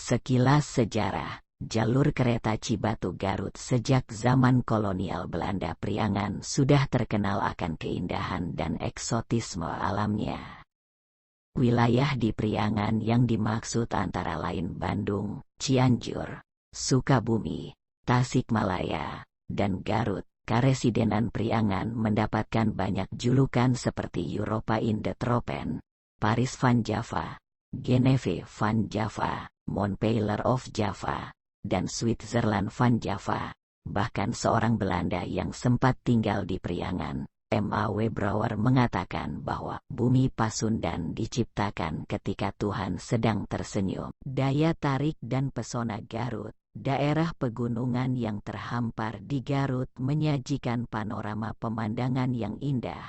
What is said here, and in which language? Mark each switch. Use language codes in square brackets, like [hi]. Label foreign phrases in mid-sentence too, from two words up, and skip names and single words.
[id] Sekilas sejarah, jalur kereta Cibatu Garut sejak zaman kolonial Belanda Priangan sudah terkenal akan keindahan dan eksotisme alamnya. Wilayah di Priangan yang dimaksud antara lain Bandung, Cianjur, Sukabumi, Tasikmalaya, dan Garut. Karesidenan Priangan mendapatkan banyak julukan seperti Europa in the Tropen, Paris van Java, Geneve van Java, Montpellier of Java, dan Switzerland van Java. Bahkan seorang Belanda yang sempat tinggal di Priangan, M.A.W. Brouwer, mengatakan bahwa bumi Pasundan diciptakan ketika Tuhan sedang tersenyum. Daya tarik dan pesona Garut. Daerah pegunungan yang terhampar di Garut menyajikan panorama pemandangan yang indah.